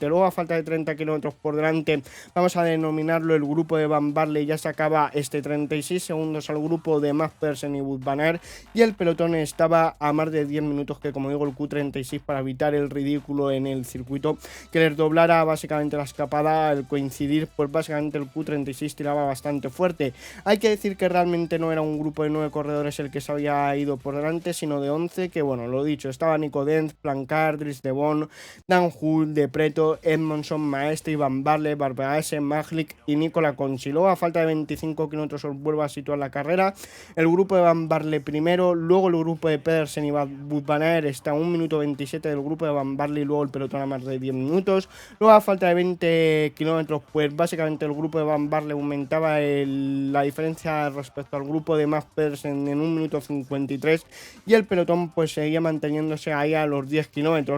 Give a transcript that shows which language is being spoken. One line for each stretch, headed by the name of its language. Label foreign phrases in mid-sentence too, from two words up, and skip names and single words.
Spanish: Luego a falta de 30 kilómetros por delante, vamos a denominarlo el grupo de Van Baarle, ya sacaba 36 segundos al grupo de Mads Pedersen y Wout van Aert, y el pelotón estaba a más de 10 minutos, que como digo el Q36, para evitar el ridículo en el circuito que les doblara básicamente la escapada. Al coincidir pues básicamente el Q36 tiraba bastante fuerte. Hay que decir que realmente no era un grupo de 9 corredores el que se había ido por delante, sino de 11, que bueno, lo dicho, estaba Nico Denz, Plancard, Dries de Bon, Dan Hull, de Preto, Edmondson, Maestri, Van Baarle, Barbaese, Maglik y Nicola Conchi. Luego a falta de 25 kilómetros os vuelvo a situar la carrera. El grupo de Van Baarle primero, luego el grupo de Pedersen y Wout van Aert está a 1 minuto 27 del grupo de Van Baarle, y luego el pelotón a más de 10 minutos. Luego a falta de 20 kilómetros pues básicamente el grupo de Van Baarle aumentaba la diferencia respecto al grupo de Mads Pedersen en 1 minuto 53, y el pelotón pues seguía manteniéndose ahí a los 10 kilómetros.